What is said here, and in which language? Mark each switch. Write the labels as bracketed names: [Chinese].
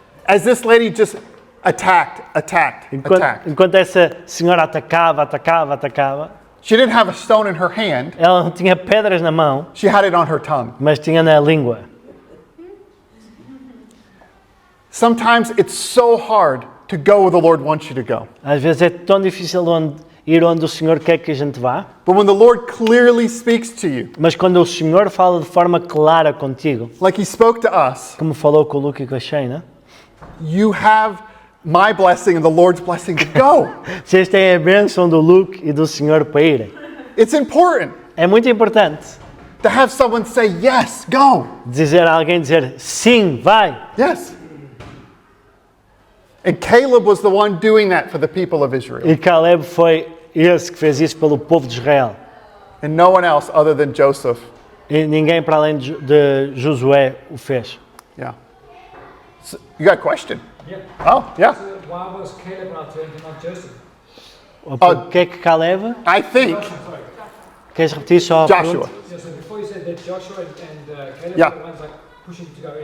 [English] as this lady just attacked. [Portuguese] Enquanto essa senhora atacava. [English] She didn't have a stone in her hand. [Portuguese] Ela não tinha pedras na mão, [English] She had it on her tongue. [Portuguese] mas tinha na língua. [English] Sometimes it's so hard to go where the Lord wants you to go. [Portuguese] Às vezes é tão difícil ir onde o Senhor quer que a gente vá. [English] But when the Lord clearly speaks to you, [Portuguese] Mas quando o Senhor fala de forma clara contigo, [English] like He spoke to us, [Portuguese] como falou com o Luke e com a Shayna, [English] you have my blessing and the Lord's blessing to go. [Portuguese] vocês têm a bênção do Luke e do Senhor para irem. [English] It's important [Portuguese] É muito importante [English] to have someone say, yes, go. [Portuguese] dizer a alguém sim, vai. [English] Yes. And Caleb was the one doing that for the people of Israel. E Caleb foi esse que fez isso pelo povo de Israel. And no one else other than Joseph [Portuguese] E ninguém para além de Josué o fez. [English] Yeah. So, you got a question? Yeah. Oh, yeah. So why was Caleb not turned and not Joseph? [Portuguese] O que é que Caleb? [English] I think Joshua, sorry. [Portuguese] Queres repetir só a [English] Joshua. [Portuguese] pergunta? [English] Yeah, so before you said that Joshua and Caleb Yeah. were the ones like pushing to go in.